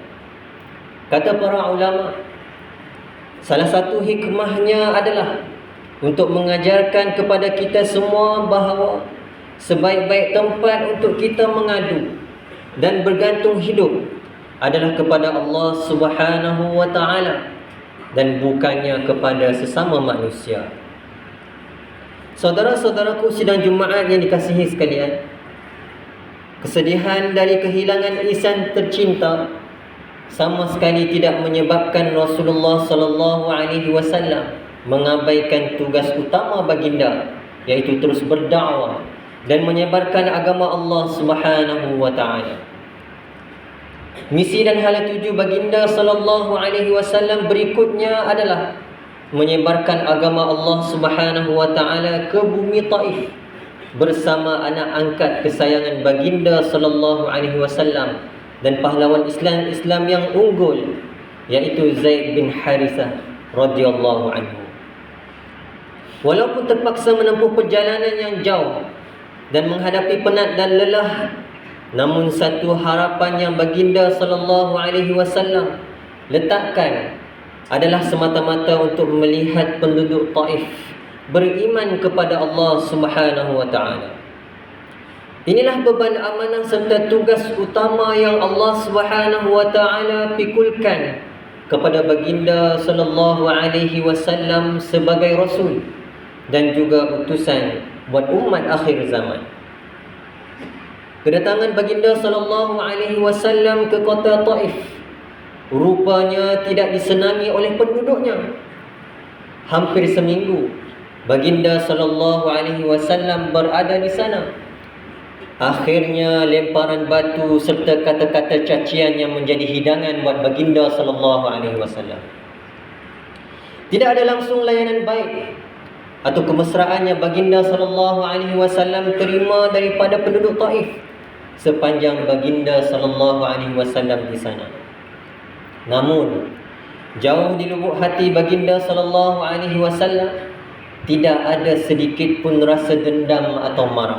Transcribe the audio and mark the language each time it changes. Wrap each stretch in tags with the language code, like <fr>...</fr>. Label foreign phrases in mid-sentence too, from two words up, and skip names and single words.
<ms>Kata para ulama, salah satu hikmahnya adalah untuk mengajarkan kepada kita semua bahawa sebaik-baik tempat untuk kita mengadu dan bergantung hidup adalah kepada Allah</ms> <ar>سبحانه وتعالى</ar> <ms>dan bukannya kepada sesama manusia. Saudara-saudaraku sidang Jumaat yang dikasihi sekalian, kesedihan dari kehilangan insan tercinta sama sekali tidak menyebabkan Rasulullah</ms> <ar>صلى الله عليه وسلم</ar> <ms>mengabaikan tugas utama baginda, iaitu terus berdakwah dan menyebarkan agama Allah</ms> <ar>سبحانه وتعالى.</ar> <ms>Misi dan hala tuju baginda</ms> <ar>صلى الله عليه وسلم</ar> <ms>berikutnya adalah menyebarkan agama Allah</ms> <ar>سبحانه وتعالى</ar> <ms>ke bumi Taif bersama anak angkat kesayangan baginda</ms> <ar>صلى الله عليه وسلم</ar> <ms>dan pahlawan Islam yang unggul, iaitu Zaid bin Harithah</ms> <ar>رضي الله عنه.</ar> <ms>Walaupun terpaksa menempuh perjalanan yang jauh dan menghadapi penat dan lelah. Namun satu harapan yang baginda</ms> <ar>صلى الله عليه وسلم</ar> <ms>letakkan adalah semata-mata untuk melihat penduduk Taif beriman kepada Allah</ms> <ar>سبحانه وتعالى.</ar> <ms>Inilah beban amanah serta tugas utama yang Allah</ms> <ar>سبحانه وتعالى</ar> <ms>pikulkan kepada baginda</ms> <ar>صلى الله عليه وسلم</ar> <ms>sebagai rasul dan juga utusan buat umat akhir zaman. Kedatangan baginda</ms> <ar>صلى الله عليه وسلم</ar> <ms>ke kota Taif rupanya tidak disenangi oleh penduduknya. Hampir seminggu baginda</ms> <ar>صلى الله عليه وسلم</ar> <ms>berada di sana. Akhirnya lemparan batu serta kata-kata cacian yang menjadi hidangan buat baginda</ms> <ar>صلى الله عليه وسلم.</ar> <ms>Tidak ada langsung layanan baik atau kemesraan yang baginda</ms> <ar>صلى الله عليه وسلم</ar> <ms>terima daripada penduduk Taif sepanjang baginda</ms> <ar>صلى الله عليه وسلم</ar> <ms>di sana. Namun jauh di lubuk hati baginda</ms> <ar>صلى الله عليه وسلم</ar> <ms>tidak ada sedikit pun rasa dendam atau marah.</ms>